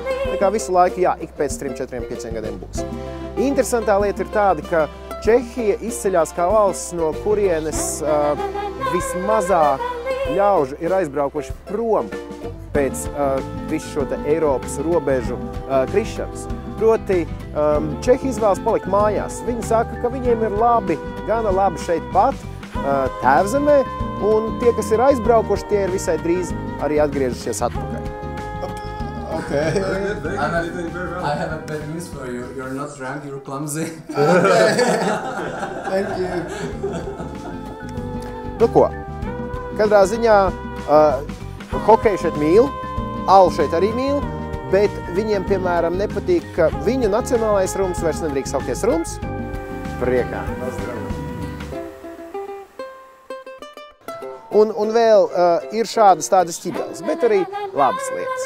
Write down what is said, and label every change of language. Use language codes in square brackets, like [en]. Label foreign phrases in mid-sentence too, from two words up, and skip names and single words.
[lv] Tā kā visu laiku, jā, ik pēc 3, 4, 5 gadiem būs. Interesantā lieta ir tāda, ka Čehija izceļās kā valsts, no kurienes vismazāk ļaužu ir aizbraukuši prom pēc visu šo te Eiropas robežu krišanas. Proti, Čehi izvēlas palikt mājās. Viņi saka, ka viņiem ir gana labi šeit pat, tēvzemē, un tie, kas ir aizbraukuši, tie ir visai drīz arī atgriežušies atpakaļ. [en] Okay. I have a bad news for you. You're not drunk, you're clumsy. Thank you. [lv] Nu ko, katrā ziņā hokeju šeit mīl, alu šeit arī mīl, bet viņiem, piemēram, nepatīk, ka viņu nacionālais rums vairs nedrīkst saukties rums. Priekā. Un vēl ir šādas tādas ķibeles, bet arī labas lietas.